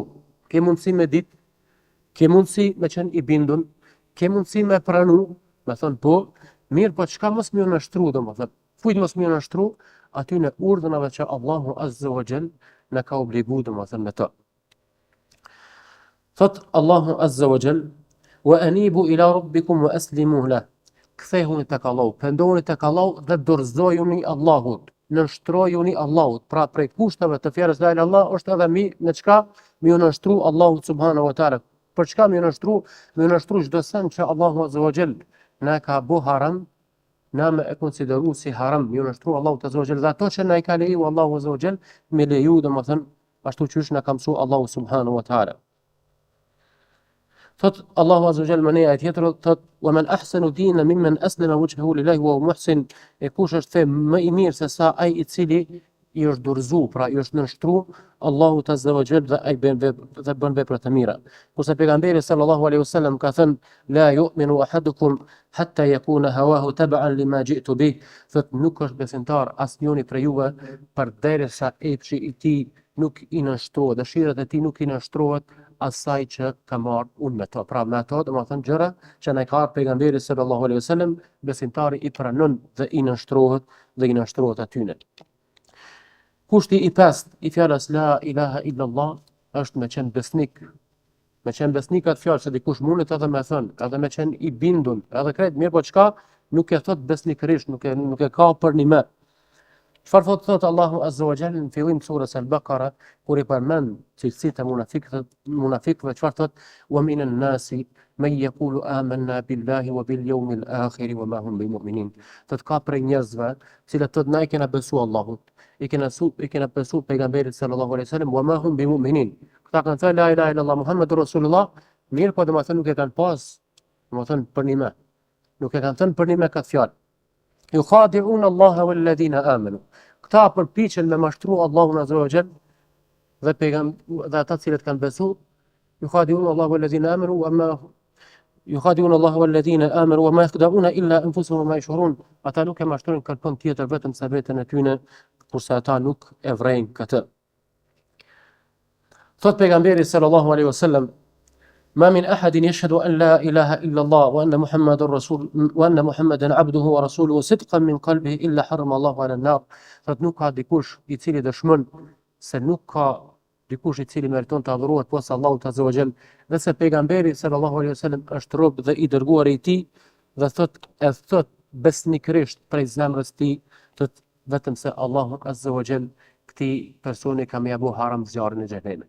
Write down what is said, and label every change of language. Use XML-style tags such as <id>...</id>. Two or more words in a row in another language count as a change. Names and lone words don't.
<sq>Ke mundësi me ditë, ke mundësi me qenë i bindun, ke mundësi me pranu, me thonë po, mirë po çka mos më nështru, domethënë, kujt mos më nështru, aty në urdhënave që Allahu</sq> <ar>عز وجل</ar> <sq>na ka obliguar domethënë me to. Thot Allahu</sq> <ar>عز وجل: "وأنيبوا إلى ربكم وأسلموا له."</ar> <sq>Kthehuni tek Allahu, pendoni tek Allahu dhe dorëzojuni Allahut. Nështrojuni Allahut. Pra prej kushteve të fjalës</sq> <ar>لا إله إلا الله</ar> <sq>është edhe në çka mi nështru Allahut</sq> <ar>سبحانه وتعالى.</ar> <sq>Për çka mi nështru? Mi nështru çdo sen që Allahu</sq> <ar>عز وجل</ar> <sq>na ka bu haram, na me e konsideru si haram, mi nështru Allahut</sq> <ar>عز وجل.</ar> <sq>Dhe ato që na i ka leju Allahu</sq> <ar>عز وجل,</ar> <sq>me leju domethënë ashtu siç na ka mësu Allahu</sq> <ar>سبحانه وتعالى.</ar> <sq>Thot Allahu</sq> <ar>عز وجل</ar> <sq>më në tjetër, thot</sq> <ar>ومن أحسن دينا ممن أسلم وجهه لله وهو محسن.</ar> <sq>E kush është the më i mirë se sa ai i cili i është dorëzu, pra i është nënshtru Allahu</sq> <ar>عز وجل</ar> <sq>dhe ai bën vepra të mira. Kurse pejgamberi</sq> <ar>صلى الله عليه وسلم</ar> <sq>ka thënë</sq> <ar>لا يؤمن أحدكم حتى يكون هواه تبعا لما جئت به.</ar> <sq>Thot nuk është besimtar asnjëri prej juve përderisa epshi i tij nuk i nënshtrohet, dëshirat e tij nuk i nënshtrohet asaj që ka marrë unë me to. Pra me ato domethënë gjëra që na ka pejgamberi</sq> <ar>صلى الله عليه وسلم,</ar> <sq>besimtari i pranon dhe i nënshtrohet atyne. Kushti i pestë i fjalës</sq> <ar>لا إله إلا الله</ar> <sq>është me qenë besnik. Me qenë besnik atë fjalë se dikush mundet edhe me thënë, edhe me qenë i bindun, edhe krejt mirë po çka nuk e thot besnikërisht, nuk e ka për një me. Çfarë thot Allahu</sq> <ar>عز وجل</ar> <sq>në fillim të surës Al-Baqara, kur i përmend cilësitë e munafikëve, çfarë thot?</sq> <ar>ومن الناس من يقول آمنا بالله وباليوم الآخر وما هم بمؤمنين.</ar> <sq>Thot ka prej njerëzve, cilët thot na i kena besu Allahut, i kena besu pejgamberit</sq> <ar>صلى الله عليه وسلم, وما هم بمؤمنين.</ar> <sq>Këta kanë thënë</sq> <ar>لا إله إلا الله محمد رسول الله,</ar> <sq>mirë po domethënë nuk e kanë pas, domethënë për një me. Nuk e kanë thënë për një me këtë fjalë.</sq> <ar>يخادعون الله والذين آمنوا.</ar> <sq>Këta përpiqen me mashtru Allahun</sq> <ar>عز وجل</ar> <sq>dhe ata cilët kanë besu.</sq> <ar>يخادعون الله والذين آمنوا وما يخادعون الله والذين آمنوا وما يخدعون إلا أنفسهم ما يشعرون.</ar> <sq>Ata nuk e mashtrojnë kërkon tjetër vetëm sa veten e tyre, kurse ata nuk e vrejnë këtë. Thot pejgamberi</sq> <ar>صلى الله عليه وسلم: ما من أحد يشهد أن لا إله إلا الله وأن محمدا عبده ورسوله صدقا من قلبه إلا حرم الله على النار.</ar> <sq>Thot nuk ka dikush i cili dëshmon se nuk ka dikush i cili meriton të adhurohet posa Allahut</sq> <ar>عز وجل,</ar> <sq>dhe se pejgamberi</sq> <ar>صلى الله عليه وسلم</ar> <sq>është rob dhe i dërguar i tij, dhe thot besnikërisht prej zemrës tij, thot vetëm se Allahu</sq> <ar>عز وجل</ar> <sq>këtij personi ka më abu haram zjarrin e xhenemit.</sq>